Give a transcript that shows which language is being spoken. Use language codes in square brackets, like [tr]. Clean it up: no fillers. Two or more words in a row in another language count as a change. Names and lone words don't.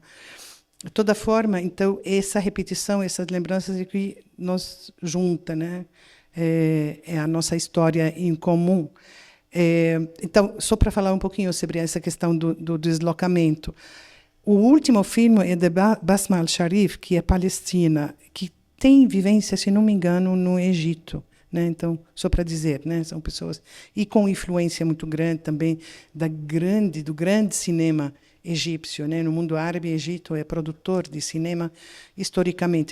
[pt] De toda forma, então, essa repetição, essas lembranças que nos junta, né, é a nossa história em comum. Então, só para falar um pouquinho sobre essa questão do deslocamento. O último filme é de Basma al-Sharif, que é palestina, que tem vivência, se não me engano, no Egito. Né? Então, só para dizer, né? São pessoas... E com influência muito grande também do grande cinema egípcio. Né? No mundo árabe, o Egito é produtor de cinema historicamente.